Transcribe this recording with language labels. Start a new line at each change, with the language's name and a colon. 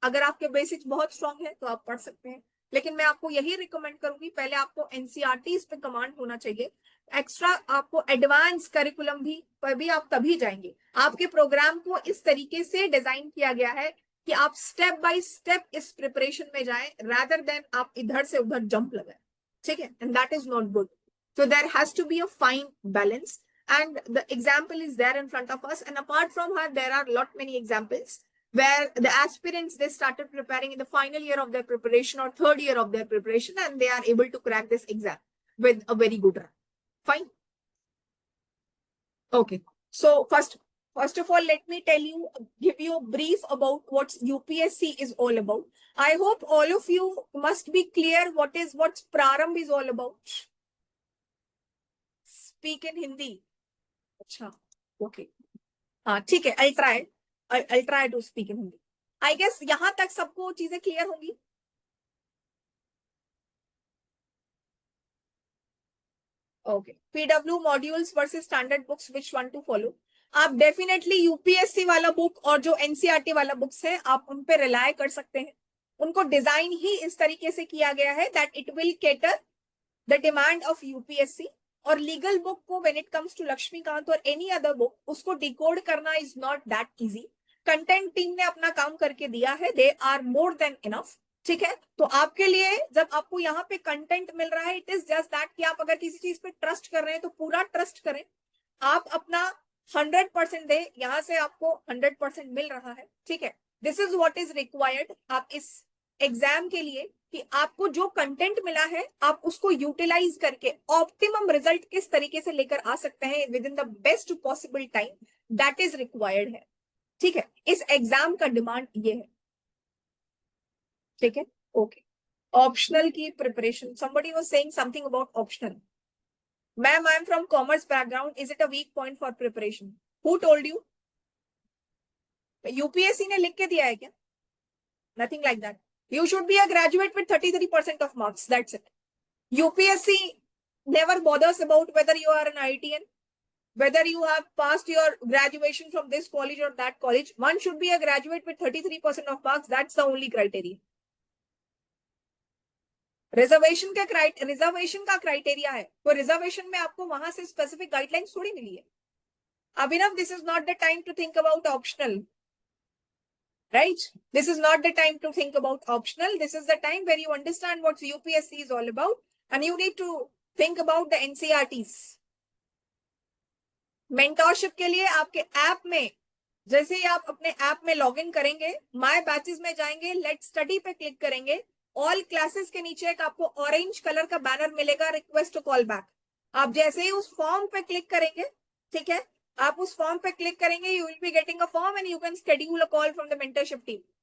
Hindi: अगर आपके बेसिक्स बहुत स्ट्रांग है तो आप पढ़ सकते हैं, लेकिन मैं आपको यही रिकमेंड करूंगी पहले आपको एनसीईआरटी पे कमांड होना चाहिए. एक्स्ट्रा आपको एडवांस करिकुलम भी पर भी आप तभी जाएंगे. आपके प्रोग्राम को इस तरीके से डिजाइन किया गया है कि आप स्टेप बाय स्टेप इस प्रिपरेशन में जाएं, रादर देन आप इधर से उधर जंप लगाएं. ठीक है,
English: And that is not good. So there has to be a fine balance, and the example is there in front of us. And apart from her, there are lot many examples where the aspirants, they started preparing in the final year of their preparation or third year of their preparation, and they are able to crack this exam with a very good rank. Fine. Okay. So first of all, let me tell you, give you a brief about what UPSC is all about. I hope all of you must be clear what Prarambh is all about. Speak in Hindi.
Hindi: अच्छा,
English: okay.
Hindi: हाँ ठीक है,
English: I'll try to speak in Hindi. I guess
Hindi: यहाँ तक सबको चीजें clear होंगी.
English: Okay. PW modules versus standard books, which one to follow?
Hindi: आप डेफिनेटली यूपीएससी वाला बुक और जो एनसीईआरटी वाला बुक्स है आप उन पे रिलाय कर सकते हैं. उनको डिजाइन ही इस तरीके से किया गया है
English: That it will cater the demand of UPSC.
Hindi: और लीगल बुक को
English: when it comes to
Hindi: Laxmikant और एनी अदर बुक, उसको डिकोड करना
English: Is not that easy.
Hindi: Content team ने अपना काम करके दिया है,
English: They are more than enough.
Hindi: ठीक है, तो आपके लिए जब आपको यहाँ पे कंटेंट मिल रहा है,
English: it is just that
Hindi: कि आप अगर किसी चीज पे ट्रस्ट कर रहे हैं तो पूरा ट्रस्ट करें. आप अपना 100% दे, यहाँ से आपको 100% मिल रहा है. ठीक है,
English: This is what is required.
Hindi: आप इस एग्जाम के लिए कि आपको जो कंटेंट मिला है आप उसको यूटिलाइज करके ऑप्टिमम रिजल्ट किस तरीके से लेकर आ सकते हैं
English: within the best possible time, that is required
Hindi: है। ठीक है, इस एग्जाम का डिमांड ये है। ठीक है, ओके। ऑप्शनल की preparation,
English: somebody was saying something about optional. Ma'am, I am from commerce background. Is it a weak point for preparation? Who told you?
Hindi: UPSC ने लिख के दिया है क्या?
English: Nothing like that. You should be a graduate with 33% of marks. That's it. UPSC never bothers about whether you are an IITian, whether you have passed your graduation from this college or that college. One should be a graduate with 33% of marks. That's the only criteria.
Hindi: Reservation का criteria है, तो reservation में आपको वहां से specific guidelines थोड़ी मिली है।
English: Abhinav, this is not the time to think about optional, right? This is not the time to think about optional. This is the time where you understand what UPSC is all about and you need to think about the NCERTs.
Hindi: Mentorship के लिए आपके app में, जैसे ही आप अपने app में log in करेंगे, my batches में जाएंगे, लेट स्टडी पे क्लिक करेंगे, ऑल क्लासेस के नीचे एक आपको ऑरेंज कलर का बैनर मिलेगा, रिक्वेस्ट टू कॉल बैक। आप जैसे ही उस फॉर्म पे क्लिक करेंगे, ठीक है, आप उस फॉर्म पे क्लिक करेंगे, you will be getting a form and you can schedule a call from the mentorship team.